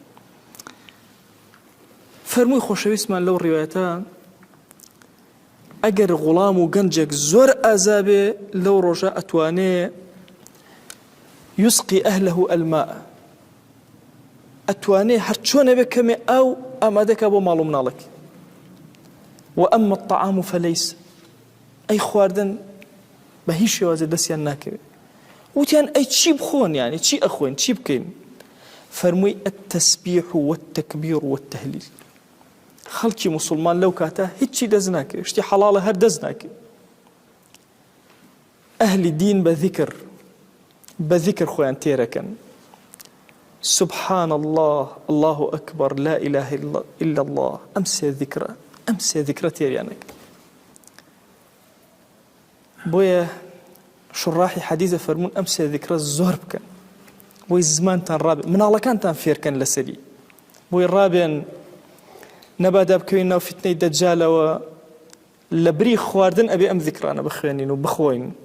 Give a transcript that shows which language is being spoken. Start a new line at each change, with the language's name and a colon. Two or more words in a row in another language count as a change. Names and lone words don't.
Central Kurdish: فەرمووی خۆشەویستمان لەو ڕیوایەتە ئەگەر غوڵام و گەنجێک زۆر ئازابێ لەو ڕۆژە ئەتوانێ
Arabic: یوسقی ئەهلەه ئەلماء،
Central Kurdish: ئەتوانێ هەر چۆنە بێ کەمێ ئاو ئامادەکە بۆ ماڵ و مناڵێکی.
Arabic: وأما الطعام فليس،
Central Kurdish: ئەی خواردن بە هیچ شێوازێ دەستیان ناکەوێت. وتیان ئەی چی بخۆن یعنی چی ئەخۆین چی بکەین؟
Arabic: فەرمووی التەسبیح والتەکبیر والتەهلیل.
Central Kurdish: خەڵکی موسڵمان لەو کاتە هیچی دەست ناکەوێت، شتی حەڵاڵە هەر دەست ناکەوێت. ئەهلی دین بە ذیکر خۆیان تێرەکەن.
Arabic: سبحان الله، الله أكبر، لا إله إلا الله.
Central Kurdish: ئەم سێ ذیکرە تێریانەکە. بۆیە شڕاحی حەدیثە فەرمون ئەم سێ ذیکرە زۆر بکەن بۆی زمانتان ڕابێت، مناڵەکانتان فێرکەن لەسەری، بۆی ڕابێن نەبادا بکەوین ناو فتنەی دەجالەوە لە بری خواردن ئەبێ ئەم ذیکرانە بخوێنین و بخۆین.